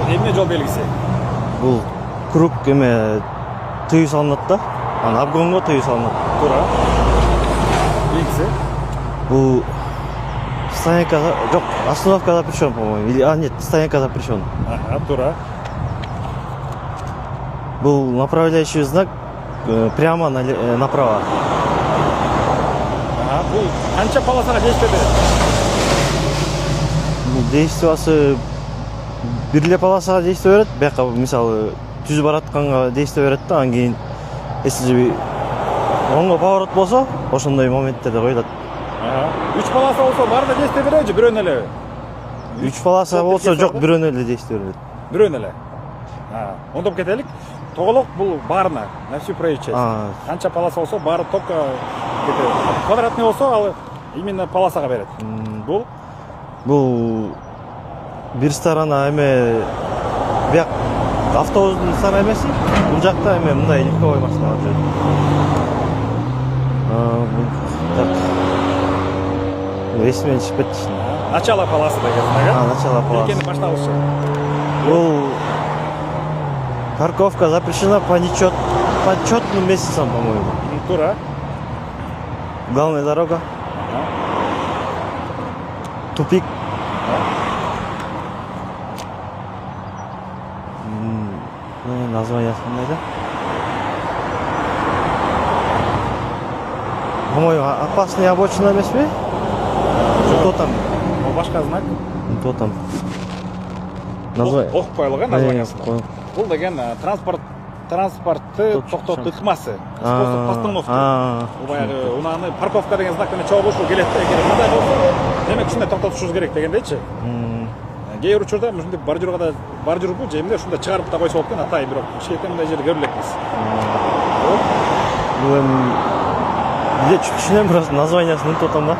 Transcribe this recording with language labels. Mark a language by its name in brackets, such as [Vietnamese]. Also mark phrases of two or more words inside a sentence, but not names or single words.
[Kyrgyz] эмне жол белгиси? Бул круг эме тыюу салынат да. Анан обгонго тыюу салынат. Туура. Кийинкиси? Бул стоянка жок, [Russian] остановка запрещен, по-моему. Или нет, стоянка запрещен. [Kyrgyz] Ага, туура. [Russian] Был направляющий знак прямо направо. [Kyrgyz] Ага, бул канча полосага действие берет? Бул действиясы бир эле полосага действие берет. Бияка мисалы түз баратканга действие берет да, анан кийин если оңго поворот болсо, ошондой моменттерде коюлат. Ага. 3 полоса болсо баарында действие берет же бирөөнө эле? 3 полоса болсо жок, бирөөнө эле действие берет. Бирөөнө эле. Ондоп кетелик. Тоголок бул баарына, [Russian] на всю проезжую часть. [Kyrgyz] Канча полоса болсо баары [Russian] только квадратный [Kyrgyz] болсо ал именно полосага берет. Бул бир сторона эме бияк автобустун сторона эмеси, бул жакта эме мындай легковой машиналар жүрөт. Так. Эсимен чыгып кетти. [Russian] Начало полосы [Kyrgyz] деген знак. [Russian] Начало полосы. [Kyrgyz] Экени башталышы. [Russian] Бул парковка запрещена по почетным месяцам, по-моему. [Kyrgyz] Тура. [Russian] Главная дорога. Тупик. [Kazakh] Название қандай? По-моему, опасный обочина емес пе? [Russian] Кто там? [Kyrgyz] Башка знак. [Russian] Кто там? Название. [Kyrgyz] Ок коюлган названиясы. Бул деген транспортты токтотулмасы. [Russian] Способ постановки. [Kyrgyz] Баягы унаны парковка деген знак менен чогулушу келет эгер мындай болсо, демек ушундай токтотушубуз керек дегендейчи. Кээ бир учурда ушундай бордюрбу же эмне ушундай чыгарып да койсо болот экен, атайын бирок кичинекей мындай жерде көрүп элекпиз. Бул эми түшүнөм, бирок названиясын унутуп атам да.